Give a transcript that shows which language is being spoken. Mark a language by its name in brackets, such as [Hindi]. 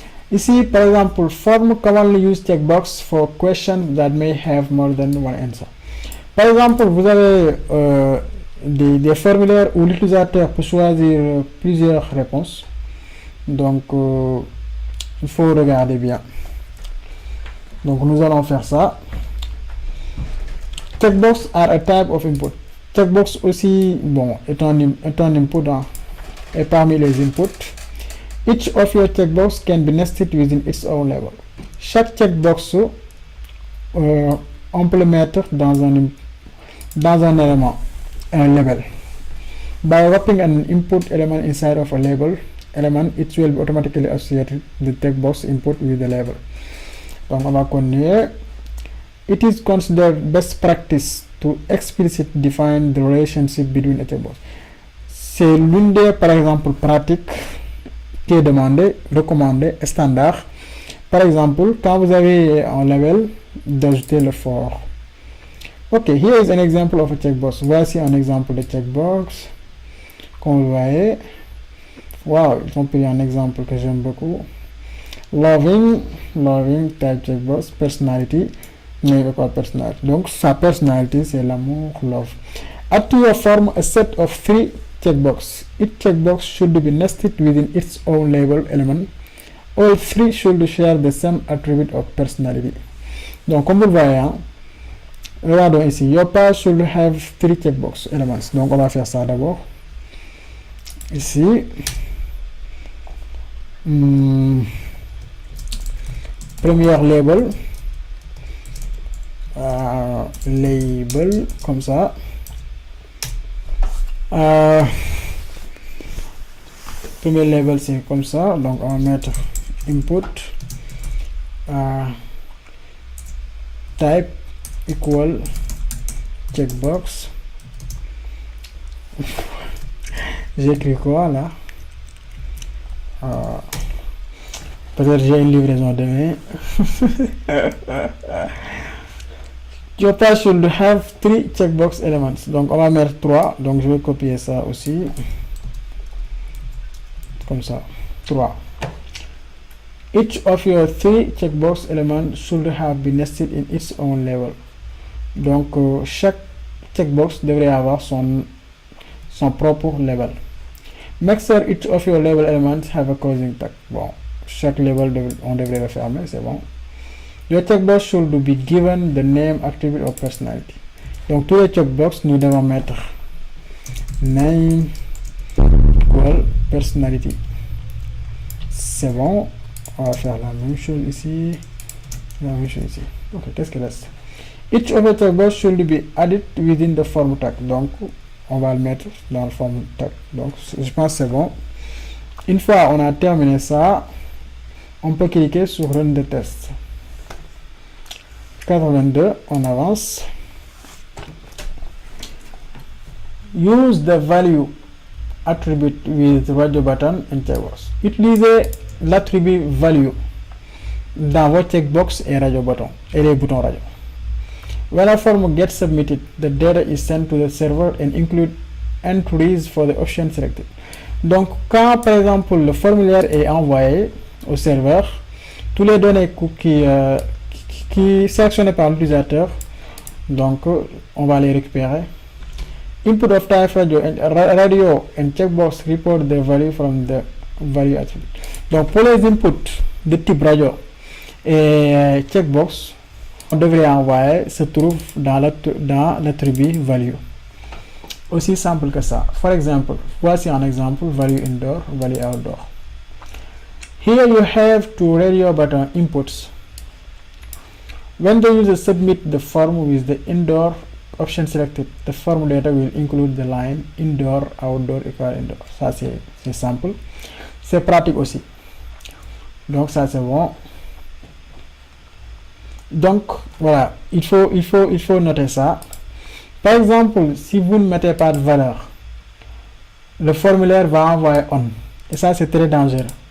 [French] Ici, par exemple, [English] form commonly use checkbox for questions that may have more than one answer. [French] Par exemple, vous avez des formulaires où l'utilisateur peut choisir plusieurs réponses. Donc, il faut regarder bien. Donc, nous allons faire ça. [English] Checkbox are a type of input. [French] Checkbox aussi, bon, est un input et parmi les inputs. [English] Each of your checkbox can be nested within its own label. [French] Chaque checkbox, on peut le mettre dans un élément, un label. [English] By wrapping an input element inside of a label element, it will be automatically associated the checkbox input with the label. [French] Donc on va continuer. [English] It is considered best practice to explicitly define the relationship between a checkbox. [French] C'est l'une des, par exemple, pratiques qui est demandée, recommandée, standard. Par exemple, quand vous avez un label, d'ajouter le for. [English] Ok, here is an example of a checkbox. [French] Voici un exemple de checkbox. Comme vous voyez, wow, ils ont pris un exemple que j'aime beaucoup. [English] Loving, type checkbox, personality. [French] Mais quoi personality? Donc sa personnalité c'est l'amour, love. [English] Add to your form a set of 3 checkbox. Each checkbox should be nested within its own label element. All 3 should share the same attribute of personality. [French] Donc comme vous le voyez, hein, regardons ici. [English] Your page should have 3 checkbox elements. [French] Donc on va faire ça d'abord. Ici. Premier label. Label comme ça. Premier label c'est comme ça, donc on va mettre input type equal checkbox. J'ai écrit quoi là? Peut-être j'ai une livraison demain. [English] Your page should have 3 checkbox elements. [French] Donc on va mettre 3. Donc je vais copier ça aussi. Comme ça. 3. [English] Each of your 3 checkbox elements should have been nested in its own label. [French] Donc chaque checkbox devrait avoir son propre label. [English] Make sure each of your label elements have a closing tag. [French] Bon, chaque label on devrait le fermer, c'est bon. [English] Your checkbox should be given the name, attribute or personality. [French] Donc tous les checkbox nous devons mettre name equal personality. C'est bon. On va faire la même chose ici. La même chose ici. Ok, qu'est-ce qu'il reste? [English] Each of the checkbox should be added within the form tag. [French] Donc on va le mettre dans le form tag. Donc je pense que c'est bon. Une fois on a terminé ça, on peut cliquer sur Run the test. 82, on avance. [English] Use the value attribute with radio button and checkbox. [French] Utilisez l'attribut value dans votre checkbox et radio button et les boutons radio. [English] When a form gets submitted, the data is sent to the server and include entries for the option selected. [French] Donc quand par exemple le formulaire est envoyé au serveur, tous les données qui sélectionnées par l'utilisateur, donc on va les récupérer. [English] Input of type radio and checkbox report the value from the value attribute. [French] Donc pour les inputs de type radio et checkbox, on devrait envoyer se trouve dans l'attribut value. Aussi simple que ça. [English] For example, [French] voici un exemple, value indoor, value outdoor. [English] Here you have 2 radio button inputs. When the user submit the form with the indoor option selected, the form data will include the line indoor, outdoor, equal indoor. [French] Ça c'est simple, c'est pratique aussi. Donc ça c'est bon. Donc voilà, il faut noter ça. Par exemple, si vous ne mettez pas de valeur, le formulaire va envoyer on. Et ça c'est très dangereux.